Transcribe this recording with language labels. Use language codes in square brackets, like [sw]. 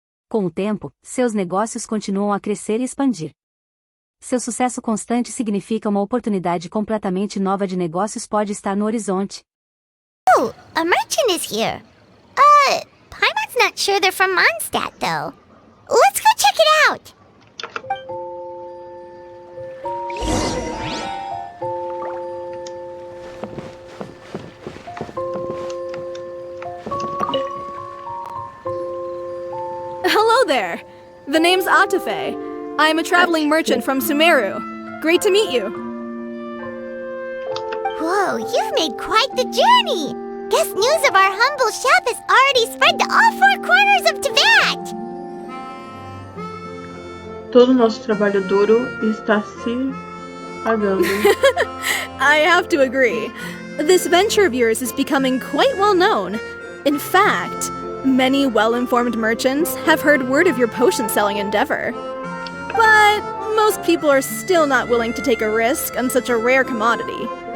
[pt] Com o tempo, seus negócios continuam a crescer e expandir. Seu sucesso constante significa uma oportunidade completamente nova de negócios pode estar no horizonte. [en] Oh, a merchant is here. Paimon's not sure they're from Mondstadt, though. Let's go check it out. Hello there. The name's Atafe. I'm a traveling merchant from Sumeru. Great to meet you. Whoa, you've made quite the journey. Guess news of our humble shop has already spread to all four corners of Tibet. [pt] Todo o nosso trabalho duro está se pagando. [en] I have to agree. This venture of yours is becoming quite well known. In fact, many well-informed merchants have heard word of your potion-selling endeavor. But most people are still not willing to take a risk on such a rare commodity.